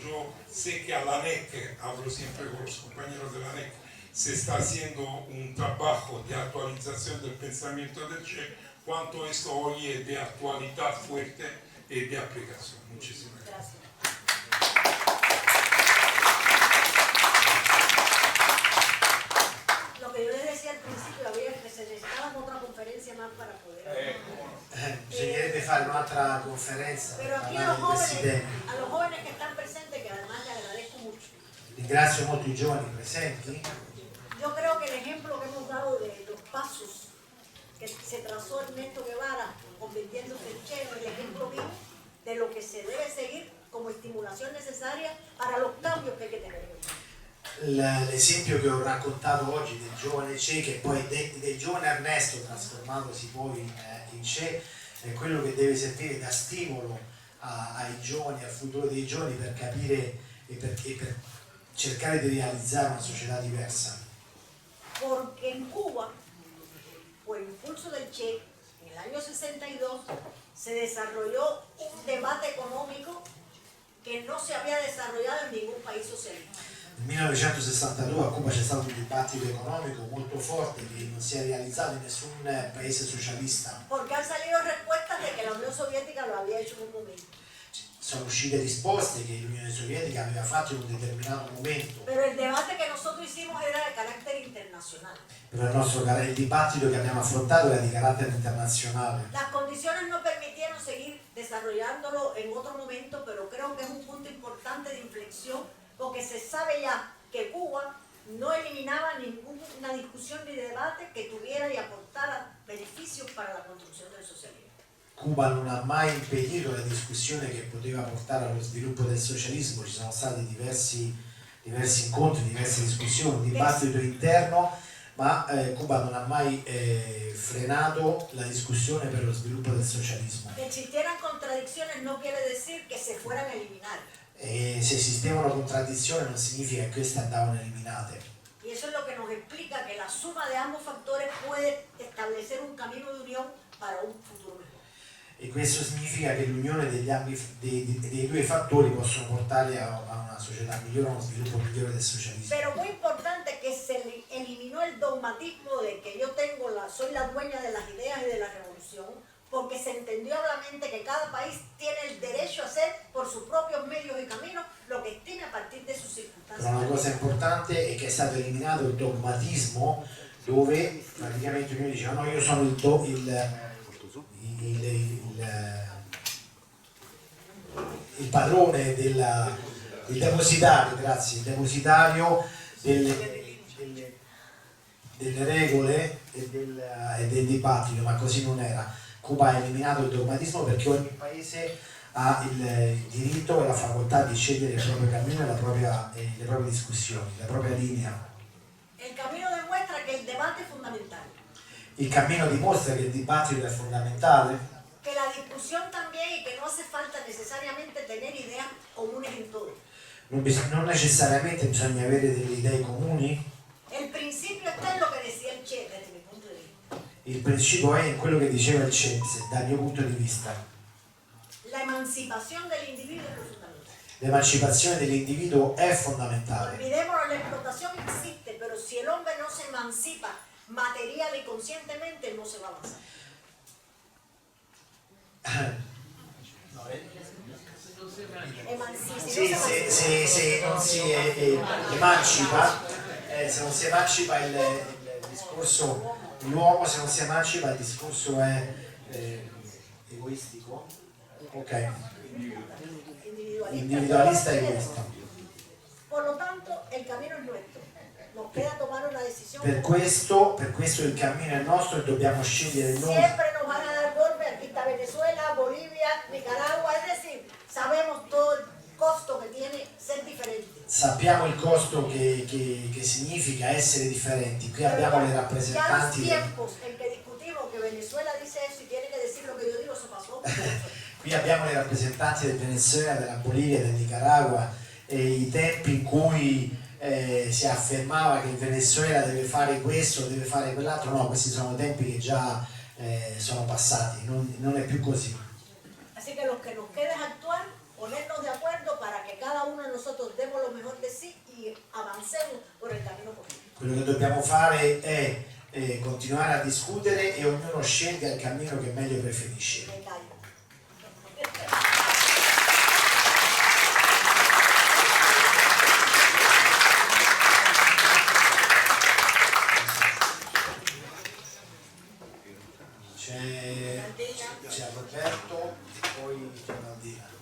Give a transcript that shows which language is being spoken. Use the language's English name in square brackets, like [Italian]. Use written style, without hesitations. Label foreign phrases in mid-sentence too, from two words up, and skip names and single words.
[Spanish] Yo sé que a la ANEC, hablo siempre con los compañeros de la ANEC, se está haciendo un trabajo de actualización del pensamiento del Che, cuánto esto hoy es de actualidad fuerte y de aplicación. Muchísimas gracias. Lo que yo les decía al principio, había que se necesitaba otra conferencia más para poder... [Italian] bisognerebbe fare un'altra conferenza per [Spanish] Pero aquí [Italian] parlare [Spanish] a los jóvenes que están presentes, que además les agradezco mucho. [Italian] Ringrazio molto i giovani presenti. [Spanish] Yo creo que el ejemplo que hemos dado de los pasos que se trazó Ernesto Guevara convirtiéndose en Che es el ejemplo vivo de lo que se debe seguir como estimulación necesaria para los cambios que hay que tener en el mundo. [Italian] L'esempio che ho raccontato oggi del giovane Che, che poi del giovane Ernesto trasformatosi poi in Che, è quello che deve servire da stimolo ai giovani, al futuro dei giovani, per capire e per cercare di realizzare una società diversa. [Spanish] Porque en Cuba, por impulso del Che, en el año 62 se desarrolló un debate económico que no se había desarrollado en ningún país socialista. [Italian] Nel 1962 a Cuba c'è stato un dibattito economico molto forte che non si è realizzato in nessun paese socialista. [Spanish] Porque han salido respuestas de que la Unión Soviética lo había hecho en un momento. [Italian] Sono uscite risposte che l'Unione Sovietica aveva fatto in un determinato momento. [Spanish] Pero el debate que nosotros hicimos era de carácter internacional. [Italian] Però il dibattito che abbiamo affrontato era di carattere internazionale. [Spanish] Las condiciones no permitieron seguir desarrollándolo en otro momento, pero creo que es un punto importante de inflexión, porque se sabe ya que Cuba no eliminaba ninguna discusión ni debate que tuviera y aportara beneficios para la construcción del socialismo. [Italian] Cuba non ha mai impedito la discussione che poteva portare allo sviluppo del socialismo, ci sono stati diversi incontri, diverse discussioni, un dibattito interno, ma Cuba non ha mai frenato la discussione per lo sviluppo del socialismo. [Spanish] Que existieran contradicciones no quiere decir que se fueran a eliminar. [Italian] E se esistevano contraddizioni non significa che queste andavano eliminate. [Spanish] Y eso es lo que nos explica que la suma de ambos factores puede establecer un camino de unión para un futuro mejor. [Italian] E questo significa che l'unione dei due fattori possono portare a una società migliore, a uno sviluppo migliore del socialismo. [Spanish] Pero muy importante que se eliminó el dogmatismo de que yo soy la dueña de las ideas y de la revolución, porque se entendió ampliamente que cada país tiene el derecho a hacer por sus propios medios y caminos lo que estime a partir de sus circunstancias. [Italian] Però una cosa importante è che è stato eliminato il dogmatismo, dove praticamente ognuno diceva no, io sono il padrone il depositario delle regole e del dibattito, ma così non era. Cuba ha eliminato il dogmatismo perché ogni paese ha il diritto e la facoltà di scegliere il proprio cammino e le proprie discussioni, la propria linea. [Spanish] El camino demuestra que el debate es fundamental. [Italian] Il cammino dimostra che il dibattito è fondamentale, [Spanish] Que la discusión también y que no hace falta necesariamente tener ideas comunes en todo. [Italian] non necessariamente bisogna avere delle idee comuni. [Spanish] El principio está en lo que decía el Che, desde mi punto de vista. [Italian] Il principio è in quello che diceva il Che, dal mio punto di vista. [Spanish] La emancipación del individuo es lo fundamental. [Italian] L'emancipazione dell'individuo è fondamentale. [Spanish] Olvidémonos, la explotación existe, pero si el hombre no se emancipa material y conscientemente, no se va a avanzar. [Italian] Se non si emancipa, se non si emancipa il discorso, l'uomo se non si emancipa il discorso è egoistico, ok, individualista e egoista. [Spanish] Por lo tanto, el camino es nuestro. Nos queda tomar una decisión. [Italian] Per questo il cammino è nostro e dobbiamo scegliere noi. [Spanish] Siempre nos van a dar golpe, aquí está Venezuela, Bolivia, Nicaragua, es decir, sabemos todo el costo que tiene ser diferente. [Italian] Sappiamo il costo che significa essere differenti. Qui abbiamo le rappresentanti. [Spanish] Ya los tiempos en que discutimos que Venezuela dice eso y tiene que decir lo que yo digo, eso pasó. [Italian] Qui abbiamo le rappresentanti del Venezuela, della Bolivia, del Nicaragua, e i tempi in cui si affermava che il Venezuela deve fare questo, deve fare quell'altro, no, questi sono tempi che già sono passati, non è più così. [Spanish] Así que lo que nos queda es actuar, ponernos de acuerdo para que cada uno de nosotros demos lo mejor de sí y avancemos por el camino correcto. [Italian] Quello che dobbiamo fare è continuare a discutere e ognuno scelga il cammino che meglio preferisce. [Spanish] Me callo. [Italian] C'è Roberto e poi Fernandina.